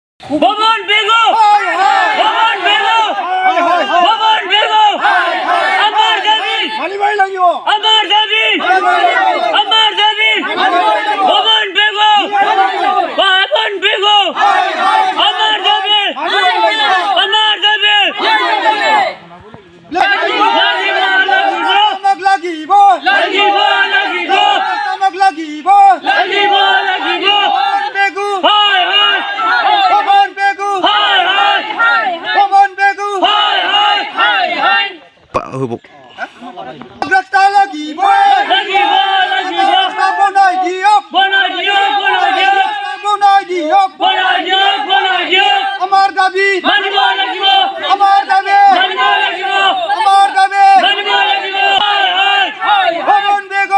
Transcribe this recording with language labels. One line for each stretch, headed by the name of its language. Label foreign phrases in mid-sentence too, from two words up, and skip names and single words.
Assamese: ভবন বেগো ভবন বেগো ভবন বেগো আমার দাবি মানিবাই লাগিব আমার দাবি আমার দাবি ভবন বেগো ভবন বেগো আমার দাবি আমার দাবি আমাক লাগিব লাগিব লাগিব আমাক লাগিব লাগিব লাগিব বেগু হায় হায় ভবন বেগু হায় হায় ভবন বেগু হায় হায় হায় হায় রাস্তা লাগিব লাগিব লাগিব রাস্তা বনাই দিয়ক বনাই দিয়ক বনাই দিয়ক রাস্তা বনাই দিয়ক বনাই দিয়ক বনাই দিয়ক আমার দাবি মানিব লাগিব আমার দাবি মানিব লাগিব আমার দাবি মানিব লাগিব হায় হায় হায় ভবন বেগু